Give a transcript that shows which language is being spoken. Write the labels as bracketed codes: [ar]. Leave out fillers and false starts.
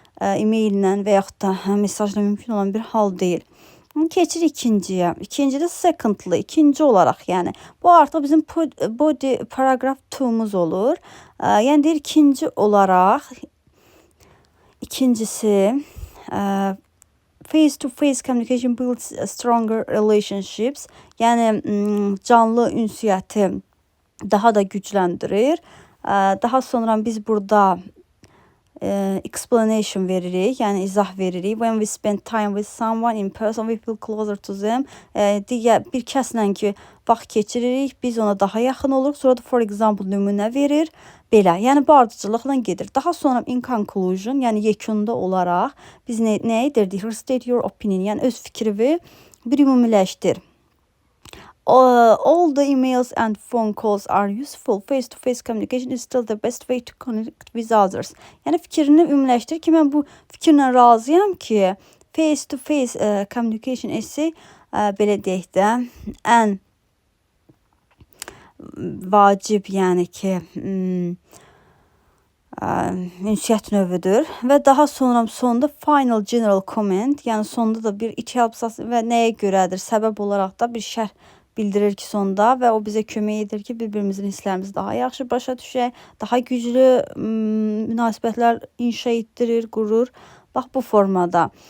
[az] E-maillə və yaxud da mesajla mümkün olan bir hal deyil. Keçir ikinciyə. İkincidə [en] secondly, [az] ikinci olaraq, yəni bu artıq bizim body paragraph 2-muz olur. Yəni deyir ikinci olaraq, ikincisi [en] face-to-face communication builds stronger relationships. [az] Yəni canlı ünsiyyəti daha da gücləndirir. Daha sonra biz burada explanation veririk, yəni izah veririk. [en] When we spend time with someone in person, we feel closer to them. [az] Digər bir kəslə ki, vaxt keçiririk, biz ona daha yaxın oluruq. Sonra da for example nümunə verir. Belə, yəni bu ardıcıllıqla gedir. Daha sonra [en] in conclusion, [az] yəni yekunda olaraq biz nə edirdik? [en] Restate your opinion, [az] yəni öz fikrini bir ümumiləşdir. [en] All the emails and phone calls are useful. Face-to-face communication is still the best way to connect with others. [az] Yəni fikrini ümumiləşdir ki, mən bu fikirlə razıyam ki, face-to-face communication esse belə deyək də, ən vacib, yəni ki, ünsiyyət növüdür və daha sonra sonda [en] final general comment, [az] yəni sonda da bir [en] it helps us [az] və nəyə görədir, səbəb olaraq da bir şərh bildirir ki sonda və o bizə kömək edir ki, bir-birimizin hisslərimizi daha yaxşı başa düşək, daha güclü münasibətlər inşa etdirir, qurur. Bax bu formada.